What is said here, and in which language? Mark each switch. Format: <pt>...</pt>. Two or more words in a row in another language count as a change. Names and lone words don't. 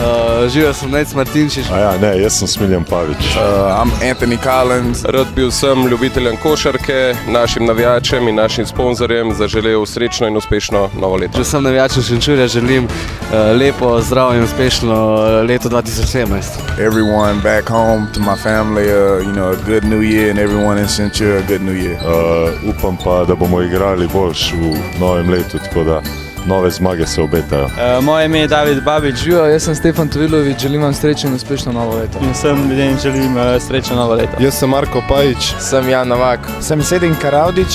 <sl>Živijo sem Nec Martinčič. Jaz sem Smiljan Pavić.</sl> <en>I'm Anthony Collins.</en> <sl>Rad bi vsem ljubiteljem košarke, našim navijačem in našim sponzorjem zaželel srečno in uspešno novo leto. Vsem navijačem Šenčurja želim lepo, zdravo in uspešno leto 2017.</sl> <en>Everyone back home, to my family, a good new year, and everyone in Šenčur a good new year.</en> <sl>Upam pa, da bomo igrali boljš v novem letu, tako da nove zmage se obetajo. Moje ime je David Babič. Živijo, jaz sem Stefan Tovilović, želim vam srečno in uspešno novo leto. Vsem ljudem želim srečno novo leto. Jaz sem Marko Pajić. Sem Jan Novak. Sem Sedin Karavdić.</sl>